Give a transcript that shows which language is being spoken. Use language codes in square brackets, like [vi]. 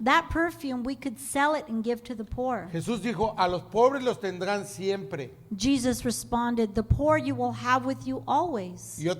[en] that perfume we could sell it and give to the poor. [es] Jesús dijo, a los pobres los tendrán siempre. [en] Jesus responded, the poor you will have with you always.